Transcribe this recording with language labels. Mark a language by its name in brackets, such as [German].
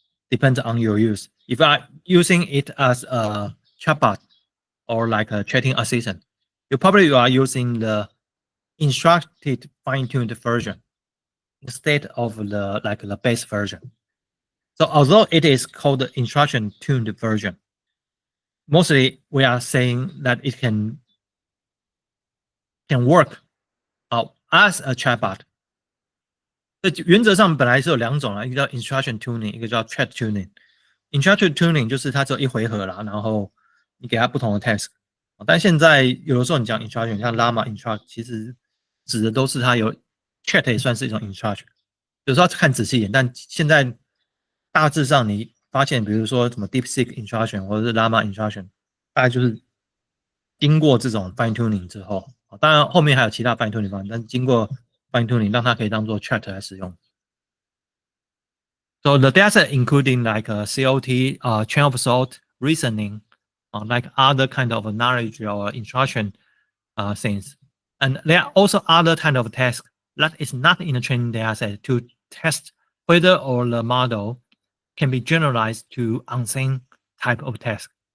[English] Depends on your use. If you are using it as a chatbot or like a chatting assistant, you are using the instructed fine-tuned version instead of the like the base version. So although it is called the instruction tuned version, mostly we are saying that it can work as a chatbot. [Chinese] 这原则上本来是有两种啦，一个叫 instruction tuning， 一个叫 chat tuning。instruction tuning 就是它只有一回合啦，然后你给它不同的 task。但现在有的时候你讲 instruction， 像 Llama instruction， 其实指的都是它有 chat 也算是一种 instruction。有时候要看仔细一点，但现在大致上你发现，比如说什么 DeepSeek instruction 或者是 Llama instruction， 大概就是经过这种 fine tuning 之后，当然后面还有其他 fine tuning 方案，但经过 fine tuning 让它可以当做 chat 来使用。 [English] So the data including like COT, chain of thought, reasoning, like other kind of knowledge or instruction things. And there are also other kind of tasks that is not in the training data set to test whether or the model can be generalized to unseen type of task.